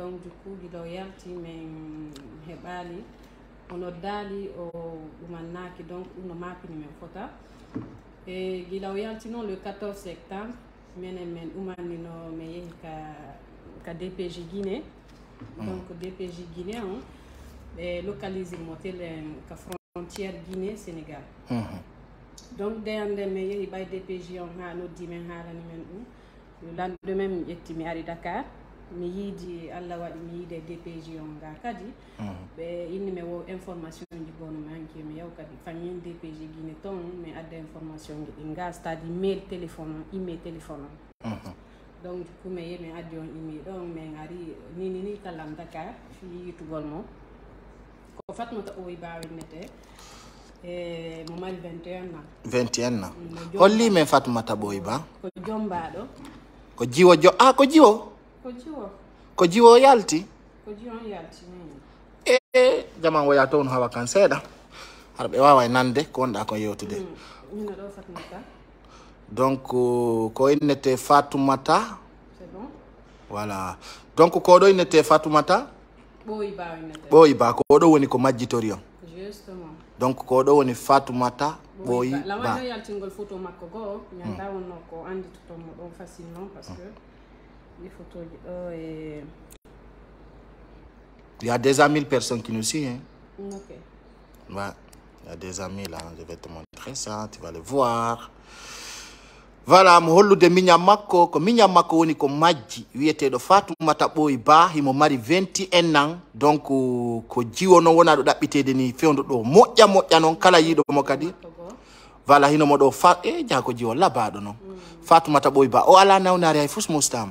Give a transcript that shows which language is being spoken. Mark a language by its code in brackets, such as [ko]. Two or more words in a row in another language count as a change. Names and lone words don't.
[fr] Donc du coup [ff] giɗo yalti men heɓali ono daali o ɗumannaki donc ɗum no mapini men fota. E giɗa o yalti noon [fr] le 14 septembre [ff] minen men ɗumannino mi yehi ka DPJ Guinée. Donc DPJ Guinée on ɓe localise mo tel ka frontière Guinée-Sénégal. Donc, dès me yehi bay DPG on ha noddi men haalani men ɗum. [fr] Le lendemain [ff] mi ƴetti mi ari Dakar. Mi yiidi Allah waɗi mi yiide DPG on ga kadi. Ɓe inni mi wo information ji gono manki mi yaw kadi famille DPG Guinée ton mi adda information ji ɗi ga c'est-à-dire mail téléphone on email téléphone on. [fr] Donc du coup [ff] mi yehi mi addi on email ɗon min ari ni kallam Dakar fi yitugol mo ko Fatmata Oyi Ba wennete e mo mari [fr] 21 ans. 21 ans. [ff] Holli men Fatmata Oyi Ba ko jombaɗo. Ko jiwo ko jiwo. Ko jiwo yalti. Ko jiwo yalti. Jaman waya to on hawa kan seeda. Harbe wawa nande ko wonda ko yewtude. Mina do Fatmata. Donc ko innete Fatoumata. [fr] C'est bon. Voilà. [ff] Donc ko do innete Fatoumata. Boyi Ba innete. Boyi Ba ko do woni ko majjitori on. Justement. Donc ko do woni Fatoumata Boyi Ba. La wano yaltingol photo makko go nyanda wonno ko andi to mo don facilement [fr] parce que les photos et il y a déjà 1000 personnes qui nous suivent. Hein? Ok. Ouais, il y a déjà 1000 là. Je vais te montrer ça, tu vas le voir. Voilà, [ff] mo hollude miñam makko ko miñam makko woni ko majji wiyeteɗo Fatoumata Boyi Ba himo mari [fr] 21 ans [ff] donc ko jiwono wona ɗo ɗaɓɓitede ni fewdo ɗo moƴƴa noon kala yiɗo mo kadi voilà hino mo ɗo jako jiwo labaɗo noon Fatoumata Boyi Ba o ala nawnare hay fus mostama